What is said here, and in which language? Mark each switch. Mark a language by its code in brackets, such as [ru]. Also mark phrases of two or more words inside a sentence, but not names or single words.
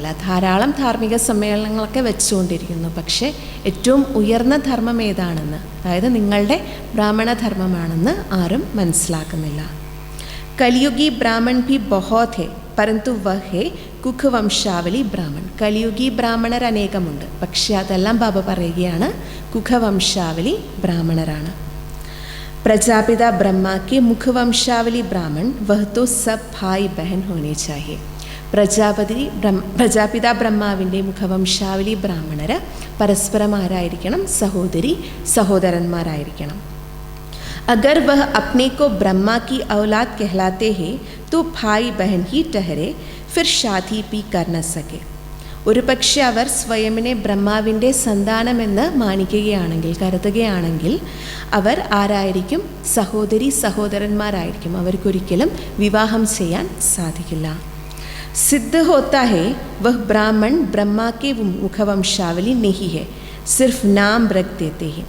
[ml] ധാരാളം ധാർമ്മിക സമ്മേളനങ്ങളൊക്കെ വെച്ചുകൊണ്ടിരിക്കുന്നു. പക്ഷേ ഏറ്റവും ഉയർന്ന ധർമ്മം ഏതാണെന്ന്, അതായത് നിങ്ങളുടെ ബ്രാഹ്മണ ധർമ്മമാണെന്ന് ആരും മനസ്സിലാക്കുന്നില്ല. [hi] कलियुगी ब्राह्मण भी बहुत है परन्तु वह है कुख वंशावली ब्राह्मण. [ml] കലിയുഗി ബ്രാഹ്മണർ അനേകമുണ്ട്, പക്ഷേ അതെല്ലാം ബാബ പറയുകയാണ് കുഖവംശാവലി ബ്രാഹ്മണരാണ്. [hi] प्रजापिता ब्रह्मा के मुखवंशावली ब्राह्मण वह तो सब भाई बहन होने चाहिए. [ml] പ്രജാപിതാ ബ്രഹ്മാവിൻ്റെ മുഖവംശാവലി ബ്രാഹ്മണർ പരസ്പരം ആരായിരിക്കണം? സഹോദരന്മാരായിരിക്കണം. [hi] अगर वह अपने को ब्रह्मा की औलाद कहलाते हैं तो भाई बहन ही ठहरे, फिर शादी भी कर न सके. [ml] ഒരു പക്ഷെ അവർ സ്വയമിനെ ബ്രഹ്മാവിൻ്റെ സന്താനമെന്ന് കരുതുകയാണെങ്കിൽ അവർ ആരായിരിക്കും? സഹോദരന്മാരായിരിക്കും. അവർക്കൊരിക്കലും വിവാഹം ചെയ്യാൻ സാധിക്കില്ല. [hi] सिद्ध होता है वह ब्राह्मण ब्रह्मा के मुखवंशावली नहीं है, सिर्फ नाम रख देते है.